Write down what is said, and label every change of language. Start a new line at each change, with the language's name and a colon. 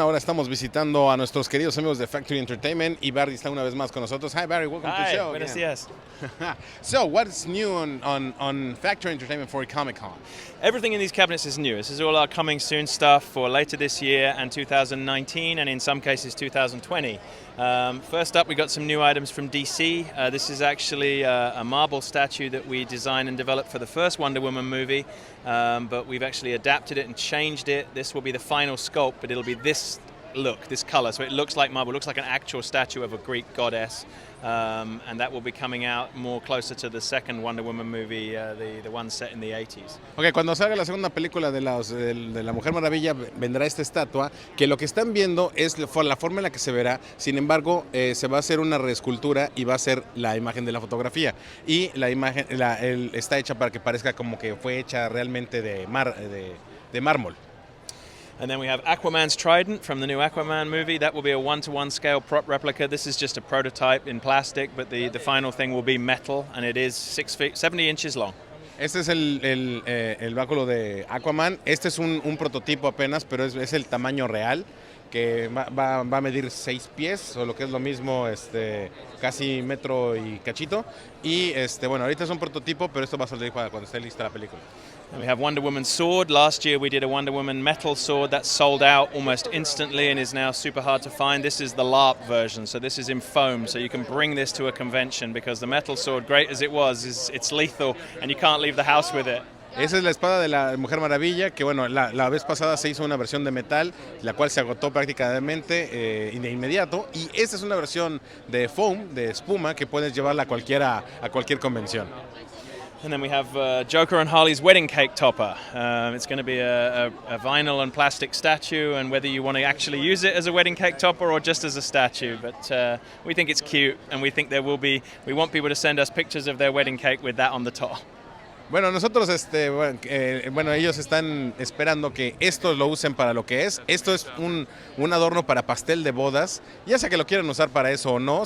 Spanish: Ahora estamos visitando a nuestros queridos amigos de Factory Entertainment y Barry está una vez más con nosotros.
English: Hi Barry, welcome to the show.
Spanish: Buenos días.
English: So, what's new on Factory Entertainment for Comic Con? Everything in these cabinets is new. This is all our coming soon stuff for later this year and 2019 and in some cases 2020. First up, we got some new items from DC. This is actually a marble statue that we designed and developed for the first Wonder Woman movie, but we've actually adapted it and changed it. This will be the final sculpt, but it'll be this look, this color, so it looks like marble, looks like an actual statue of a Greek goddess, and that will be coming out more closer to the second Wonder Woman movie, the one set in the 80s.
Spanish: Ok, cuando salga la segunda película de la Mujer Maravilla vendrá esta estatua, que lo que están viendo es la forma en la que se verá. Sin embargo, se va a hacer una reescultura y va a ser la imagen de la fotografía, y la imagen está hecha para que parezca como que fue hecha realmente de mármol.
English: And then we have Aquaman's trident from the new Aquaman movie. That will be a 1-to-1 scale prop replica. This is just a prototype in plastic, but the final thing will be metal, and it is 6 feet, 70 inches long.
Spanish: Este es el báculo de Aquaman. Este es un prototipo apenas, pero es el tamaño real, que va a medir 6 pies, o lo que es lo mismo, casi metro y cachito. Y bueno, ahorita es un prototipo, pero esto va a salir para cuando esté lista la película.
English: And we have Wonder Woman's sword. Last year we did a Wonder Woman metal sword that sold out almost instantly and is now super hard to find. This is the LARP version, so this is in foam, so you can bring this to a convention because the metal sword, great as it was, it's lethal and you can't leave the house with it.
Spanish: Esa es la espada de la Mujer Maravilla, que bueno, la vez pasada se hizo una versión de metal, la cual se agotó prácticamente de inmediato, y esta es una versión de foam, de espuma, que puedes llevarla a cualquier convención.
English: And then we have Joker and Harley's wedding cake topper. It's going to be a vinyl and plastic statue, and whether you want to actually use it as a wedding cake topper or just as a statue. But we think it's cute, and we think we want people to send us pictures of their wedding cake with that on the top.
Spanish: Bueno, nosotros, ellos están esperando que esto lo usen para lo que es. Esto es un adorno para pastel de bodas, ya sea que lo quieran usar para eso o no.